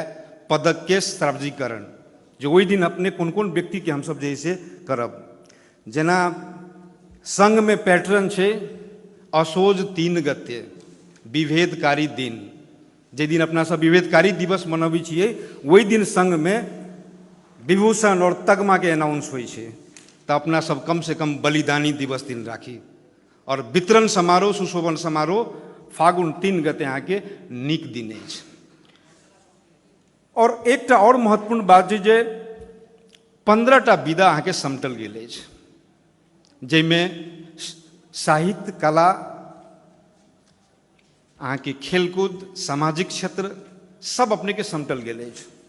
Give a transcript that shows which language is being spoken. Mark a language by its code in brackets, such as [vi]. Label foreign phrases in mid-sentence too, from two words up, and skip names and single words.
[mai] पदक के सार्वजनिकरण जो वही दिन अपने कौन कौन व्यक्ति के हम सब जैसे करब, जेना संघ में पैटर्न छे असोज 3 गते विभेदकारी दिन, जे दिन अपना सब विभेदकारी दिवस मनबै छियै, वही दिन संघ में विभूषण और तगमा के अनाउंस होइ छै, तऽ अपना सब कम से कम बलिदानी दिवस दिन राखी। और वितरण समारोह सुशोभन समारोह फागुन 3 गते यहाँ के नीक दिन अछि। और एकटा और महत्वपूर्ण बात छै जे 15टा विधा अहाँ के समटल गेल अछि, जाहिमे साहित्य कला अहाँ के खेलकूद सामाजिक क्षेत्र सब अपने के समटल गेल अछि।